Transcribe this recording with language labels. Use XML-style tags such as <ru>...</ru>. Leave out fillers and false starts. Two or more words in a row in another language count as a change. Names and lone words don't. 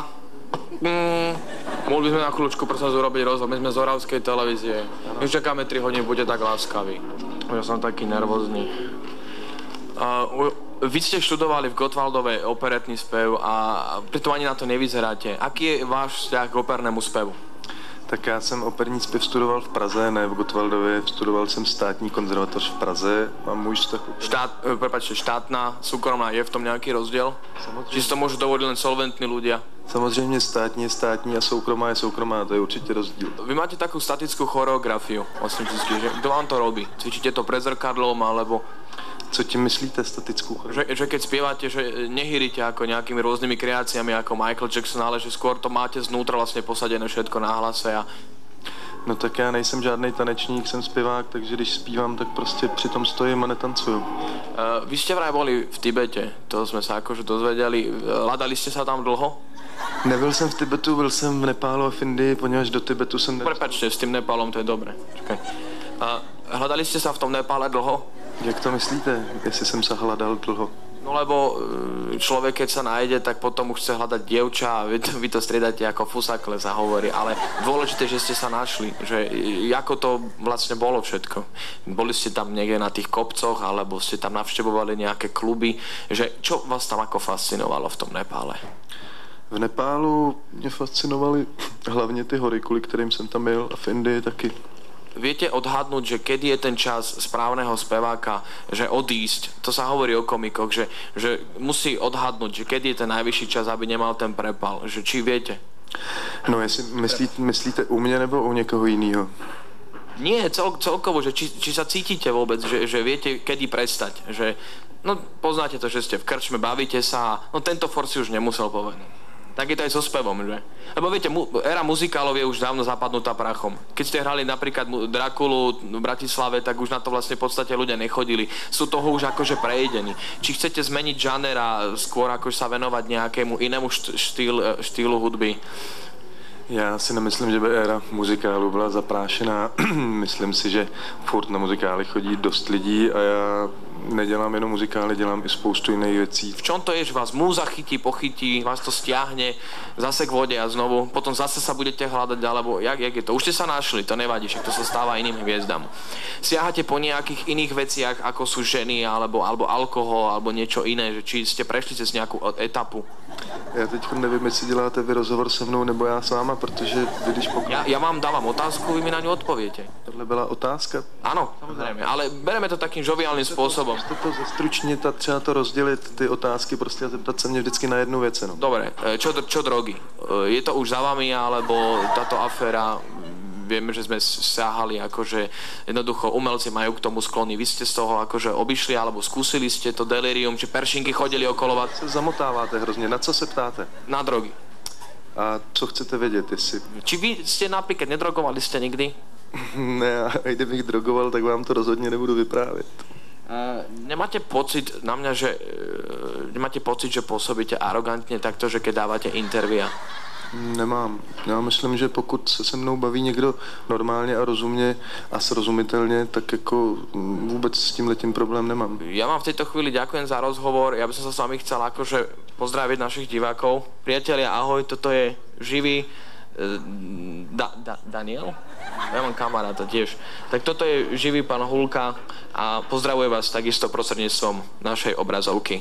<sk>Mohli by sme na chvíľučku prosím urobiť rozhovor. My sme z Oravskej televízie. My už čakáme 3 hodiny, buďte tak láskaví. Ja som taký nervózny. Vy ste študovali v Gottwaldove operetný spev a pritom ani na to nevyzeráte. Aký je váš vzťah k opernému spevu?</sk> <cs>Tak já jsem operní zpěv studoval v Praze, ne v Gottwaldově, studoval jsem státní konzervatoř v Praze a můj vztah...</cs> <sk>Prepáčte, štátna, súkromná, je v tom nejaký rozdiel?</sk> <cs>Samozřejmě.</cs> <sk>Či si to môžu dovoliť len solventní ľudia?</sk> <cs>Samozřejmě státní je státní a soukromá je soukromá, to je určitě rozdíl.</cs> <sk>Vy máte takú statickú choreografiu, vlastne vždycky, že kto vám to robí? Cvičíte to pred zrkadlom, alebo...</sk> <cs>Co tím myslíte, statickou choreografii?</cs> <sk>Že keď spievate, že nehýrite ako nejakými rôznymi kreáciami ako Michael Jackson, ale že skôr to máte znútra vlastne posadené všetko na hlase a...</sk> <cs>No tak já nejsem žádný tanečník, jsem zpěvák, takže když zpívám, tak prostě přitom stojím a netancuju.</cs> <sk>Vy ste vraj boli v Tibete, to sme sa akože dozvedeli. Hľadali ste sa tam dlho?</sk> <cs>Nebyl jsem v Tibetu, byl jsem v Nepálu a v Indii, poněvadž do Tibetu jsem...</cs> <sk>Prepačte, s tým Nepálom to je dobre. Čakaj. Hľadali ste sa v tom Nepále dlho?</sk> <cs>Jak to myslíte, jestli jsem se hledal dlho?</cs> <sk>No lebo človek, keď sa nájde, tak potom už chce hľadať dievča a vy to striedate ako fusakle, sa hovorí. Ale dôležité, že ste sa našli, že ako to vlastne bolo všetko. Boli ste tam niekde na tých kopcoch, alebo ste tam navštevovali nejaké kluby, že čo vás tam ako fascinovalo v tom Nepále?</sk> <cs>V Nepálu mě fascinovaly hlavně ty hory, kvůli kterým jsem tam byl, a v Indii taky.</cs> <sk>Viete odhadnúť, že kedy je ten čas správneho speváka, že odísť, to sa hovorí o komikoch, že musí odhadnúť, že kedy je ten najvyšší čas, aby nemal ten prepal, že či viete?</sk> <cs>No, jestli myslíte u mě nebo u někoho jiného?</cs> <sk>Nie, celkovo, že či sa cítite vôbec, že viete, kedy prestať, že no poznáte to, že ste v krčme, bavíte sa, no tento for si už nemusel povedať. Tak je to aj so spevom, že? Lebo viete, éra muzikálov je už dávno zapadnutá prachom. Keď ste hrali napríklad Drakulu v Bratislave, tak už na to vlastne v podstate ľudia nechodili. Sú toho už akože prejedení. Či chcete zmeniť žáner a skôr akože sa venovať nejakému inému štýlu hudby?</sk> <cs>Já si nemyslím, že by éra muzikálu byla zaprášená. Myslím si, že furt na muzikály chodí dost lidí a já nedělám jenom muzikály, dělám i spoustu jiných věcí.</cs> <sk>V čom to je, že vás múza chytí, pochytí, vás to stiahne zase k vode a znovu, potom zase sa budete hľadať, alebo jak je to? Už ste sa našli, to nevadí, však to sa stáva iným hviezdam. Siahate po nejakých iných veciach, ako sú ženy, alebo alkohol, alebo niečo iné, že či ste prešli cez nejakú etapu?</sk> <cs>Já teď nevím, jestli děláte vy rozhovor se mnou, nebo já s váma, protože vy když</cs> <sk>Ja vám dávam otázku, vy mi na ňu odpoviete.</sk> <cs>Tohle byla otázka?</cs> <sk>Áno, samozrejme, ale bereme to takým žoviálnym spôsobom.</sk> <cs>Můžete to zestručnit a třeba to rozdělit, ty otázky, prostě a zeptat se mě vždycky na jednu věc.</cs> <sk>No. Dobre, čo drogy? Je to už za vami, alebo táto aféra, vieme, že sme siahali, akože jednoducho umelci majú k tomu sklony. Vy ste z toho akože obišli, alebo skúsili ste to delirium, či peršinky chodili okolo vás?</sk> <cs>Se zamotáváte hrozně, na co se ptáte?</cs> <sk>Na drogy.</sk> <cs>A co chcete vědět, jestli...</cs> <sk>Či vy ste napríklad nedrogovali ste nikdy?</sk> <cs>Ne, a kdybych drogoval, tak vám to rozhodně nebudu vyprávět.</cs> <sk>Nemáte pocit na mňa, že nemáte pocit, že pôsobíte arogantne takto, že keď dávate intervia?</sk> <cs>Nemám. Já myslím, že pokud se mnou baví někdo normálně a rozumně a srozumitelně, tak jako vůbec s tímhletím problém nemám.</cs> <sk>Ja vám v tejto chvíli ďakujem za rozhovor. Ja by som sa s vami chcel akože pozdraviť našich divákov. Priatelia, ahoj, toto je živý Daniel? Ja mám kamaráta tiež. Tak toto je živý pán Hulka a pozdravuje vás takisto prostredníctvom našej obrazovky.</sk>